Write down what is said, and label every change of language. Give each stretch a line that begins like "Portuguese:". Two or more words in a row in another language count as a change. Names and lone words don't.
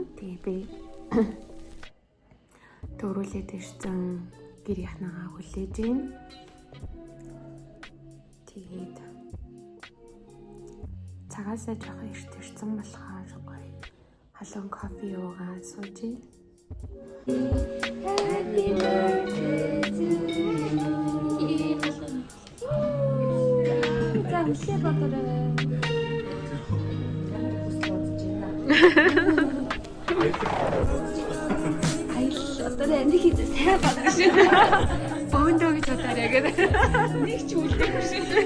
Mongolian: Тэгээд би төрүүлээд ирсэн гэрийнхнээгаа хүлээж байна. Тэгээд цагаасаа жоохон эрт ирсэн болохоор гоё халуун кофе уугаад сууж байна.
English: Happy birthday to you.
Russian: Все батареи.
Mongolian: Одоо энэ хийх сайн байна шүү. Бөөндөө гэж бодоорой гэдэг. Нэг ч үлдээгүй шүү.